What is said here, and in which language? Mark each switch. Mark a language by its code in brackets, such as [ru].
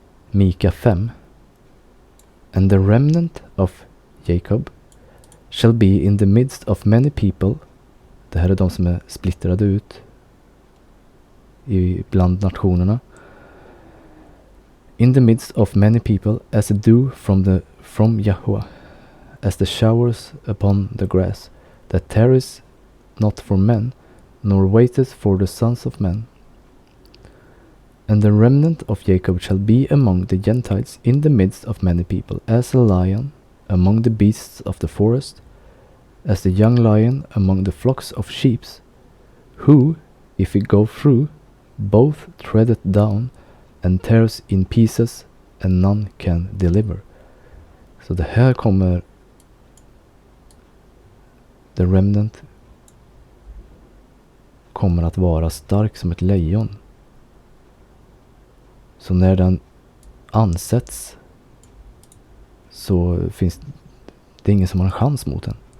[sv] Mika 5. [en] And the remnant of Jacob shall be in the midst of many people. [sv] Det här är de som är splittrade ut bland nationerna. [en] In the midst of many people, as a dew from Yahweh, as the showers upon the grass, that tarries not for men, nor waiteth for the sons of men. And the remnant of Jacob shall be among the Gentiles in the midst of many people, as a lion among the beasts of the forest, as the young lion among the flocks of sheep, who, if he go through, both treadeth down and tears in pieces, and none can deliver. [sv] Så det här kommer [en] the remnant [sv] kommer att vara stark som ett lejon. Så när den ansätts så finns det ingen som har en chans mot den.